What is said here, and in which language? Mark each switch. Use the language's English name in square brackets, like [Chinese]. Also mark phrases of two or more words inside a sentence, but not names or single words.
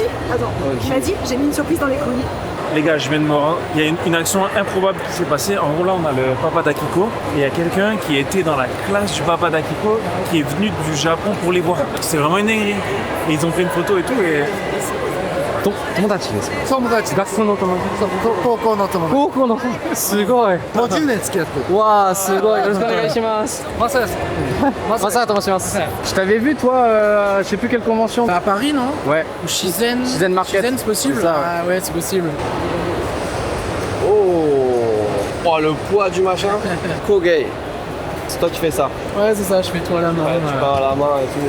[French] Attends, il m'a dit, j'ai mis une surprise dans les colis. Les gars, je viens de me rendre. Il y a une action improbable qui s'est passée. En gros, là, on a le papa d'Akiko. Et il y a quelqu'un qui était dans la classe du papa d'Akiko qui est venu du Japon pour les voir. C'est vraiment une dinguerie. Et ils ont fait une photo et tout. Et [Japanese] 友達ですか？友達。学校の友達。高校の友達。高校の。すごい。もう10年付き合ってる。わあ、すごい。よろしくお願いします。マサヤさん。マサヤと申します。 [French] Je t'avais vu toi, je sais plus quelle convention. À Paris, non? Ouais. Ou Shizen. Shizen Market. Shizen, c'est possible. Ah ouais, c'est possible. Oh, le poids du machin. Kogei. C'est toi qui fais ça. Ouais, c'est ça, je fais tout à la main. Ouais, tu pars à la main et tout.